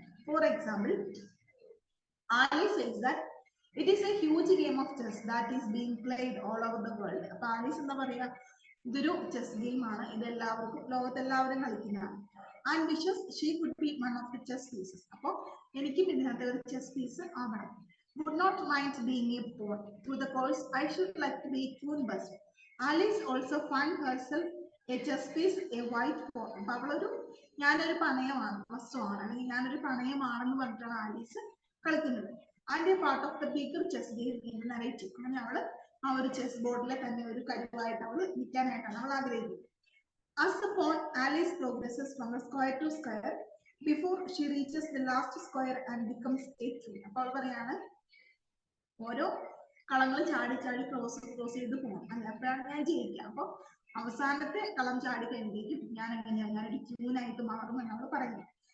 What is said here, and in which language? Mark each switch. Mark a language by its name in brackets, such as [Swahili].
[English] For example, Alice says that it is a huge game of chess that is being played all over the world. [Malayalam] അപ്പൊ Alice എന്താ പറയാ, ഇതൊരു chess game ആണ്, ഇത് എല്ലാവർക്കും ലോകത്തെല്ലാവരും കളിക്കുന്നതാണ്. [English] And wishes she could be one of the chess pieces. [Malayalam] അപ്പൊ എനിക്കും ഇതിനകത്ത് ഒരു ചെസ് പീസ് ആവണം. [English] Would not mind being a pawn. Through the course, I should like to be queen bust. Alice also find herself a chess piece, a white pawn. [Malayalam] അപ്പൊ അവളൊരു ഞാനൊരു പണയമാണ്, വസ്തുവാണ്, അല്ലെങ്കിൽ ഞാനൊരു പണയമാണെന്ന് പറഞ്ഞിട്ടാണ് ആലീസ് കളിക്കുന്നത്. [English] And a part of the bigger chess game in the narrative. [Malayalam] അങ്ങനെ അവള് ആ ഒരു ചെസ് ബോർഡിലെ തന്നെ ഒരു കരുവായിട്ട് അവള് നിൽക്കാനായിട്ടാണ് അവൾ ആഗ്രഹിക്കുന്നത്. [English] As the pawn, Alice progresses from the square to square before she reaches the last square and becomes a queen. [Malayalam] അപ്പോൾ അവൾ പറയാണ് ഓരോ കളങ്ങൾ ചാടി ചാടി ക്രോസ് ചെയ്ത് പോകണം അല്ലെ, അപ്പോഴാണ് ഞാൻ ജയിക്കുക. അപ്പൊ അവസാനത്തെ കളം ചാടി കഴിയുമ്പോഴേക്കും ഞാനൊരു ക്യൂനായിട്ട് മാറുമെന്ന് അവൾ പറയുന്നു.